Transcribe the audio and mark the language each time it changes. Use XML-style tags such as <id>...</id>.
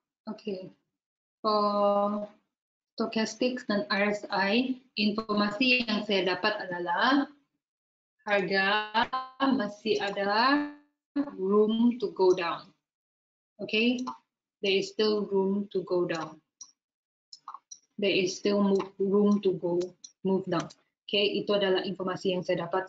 <ms>Oke. For Stochastics dan RSI, informasi yang saya dapat adalah harga masih ada</ms> <en>room to go down. Okay, there is still room to go down. There is still room to move down.</en> <ms>Okay, itu adalah informasi yang saya dapat.</ms>